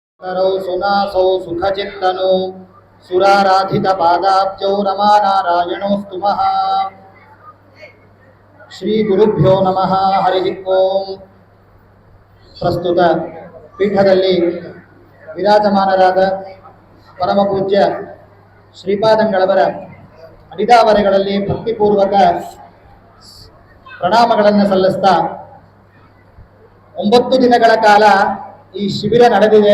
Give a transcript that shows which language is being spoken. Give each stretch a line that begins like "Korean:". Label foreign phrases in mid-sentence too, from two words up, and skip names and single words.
Sanskrit: करौ सुनासौ सुखचित्तनु सुराराधित पादाब्जौ रमानारायणोस्तुमः। ಶ್ರೀ ಗುರುಭ್ಯೋ ನಮಃ. ಹರಿ ಓಂ.
Kannada: ಪ್ರಸ್ತುತ ಪೀಠದಲ್ಲಿ ವಿರಾಜಮಾನರಾದ ಪರಮ ಪೂಜ್ಯ ಶ್ರೀಪಾದಂಗಳವರ ಅಡಿದಾವರೆಗಳಲ್ಲಿ ಭಕ್ತಿಪೂರ್ವಕ ಪ್ರಣಾಮಗಳನ್ನು ಸಲ್ಲಿಸ್ತಾ 9 ದಿನಗಳ ಕಾಲ ಈ ಶಿಬಿರ ನಡೆದಿದೆ.